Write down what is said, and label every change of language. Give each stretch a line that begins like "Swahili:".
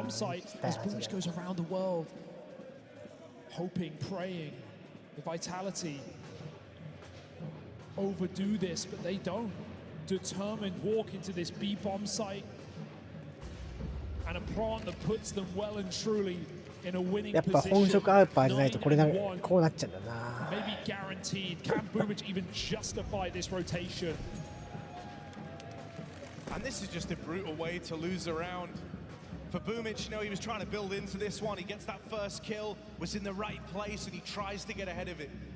English: bomb site as Boomich goes around the world, hoping, praying. The Vitality overdo this, but they don't. Determined walk into this B bomb site. And a plant that puts them well and truly in a winning
Japanese: やっぱ本職アウパーじゃないとこれこうなっちゃうんだな。
English: Maybe guaranteed. Can Boomich even justify this rotation? And this is just a brutal way to lose a round. For Boomich, you know, he was trying to build into this one. He gets that first kill, was in the right place, and he tries to get ahead of it.